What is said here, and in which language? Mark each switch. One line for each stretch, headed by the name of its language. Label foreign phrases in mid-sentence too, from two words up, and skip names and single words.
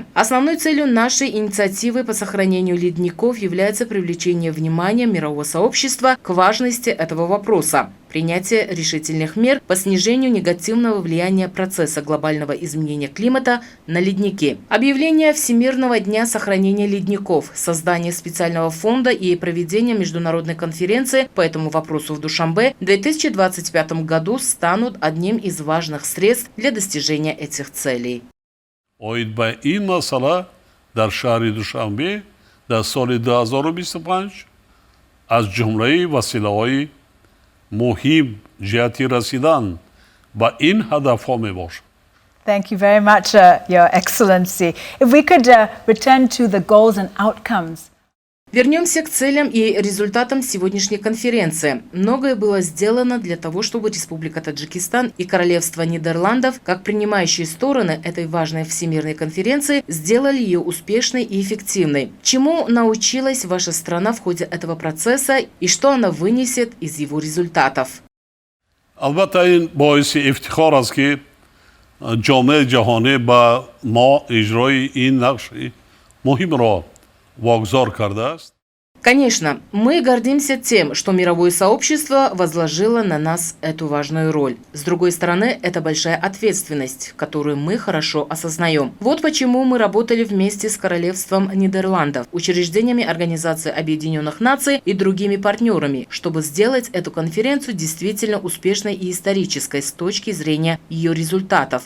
Russian: Основной целью нашей инициативы по сохранению ледников является привлечение внимания мирового сообщества к важности этого вопроса, принятие решительных мер по снижению негативного влияния процесса глобального изменения климата на ледники. Объявление Всемирного дня сохранения ледников, создание специального фонда и проведение международной конференции по этому вопросу в Душанбе в 2025 году станут одним из важных средств для достижения этих целей.
Persian: اوید به این مسئله در شهر دوشنبه در سال 2025 از جمله وسیله‌های مهم جهت رسیدن به این هدف‌ها میباشد.
English: Thank you very much, Your Excellency. If we could return to the goals and outcomes
Russian: Вернемся к целям и результатам сегодняшней конференции. Многое было сделано для того, чтобы Республика Таджикистан и Королевство Нидерландов, как принимающие стороны этой важной всемирной конференции, сделали ее успешной и эффективной. Чему научилась ваша страна в ходе этого процесса и что она вынесет из его результатов?
Persian: البته این باعث افتخار است که جامعه جهانی با ما اجرای این نقش مهم را واگذار کرده است.
Russian: Конечно, мы гордимся тем, что мировое сообщество возложило на нас эту важную роль. С другой стороны, это большая ответственность, которую мы хорошо осознаем. Вот почему мы работали вместе с Королевством Нидерландов, учреждениями Организации Объединенных Наций и другими партнерами, чтобы сделать эту конференцию действительно успешной и исторической с точки зрения ее результатов.